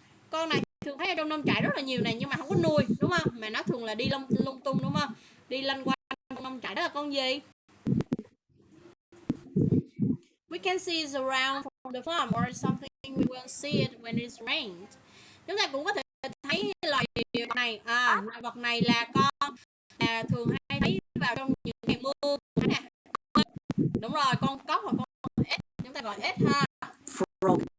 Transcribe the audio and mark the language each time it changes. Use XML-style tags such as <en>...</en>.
<vi>Con này thường thấy ở trong nông trại rất là nhiều này, nhưng mà không có nuôi đúng không? Mà nó thường là đi lung tung đúng không? Đi lanh quanh trong nông trại. Đó là con gì?</vi> <en>We can see it around from the farm, or something we will see it when it's rained.</en> <vi>Chúng ta cũng có thể thấy loài này. Loài vật này là con thường hay thấy vào trong những ngày mưa nè. Đúng rồi, con cóc hoặc con ếch, chúng ta gọi ếch ha.</vi> <en>Frog.</en>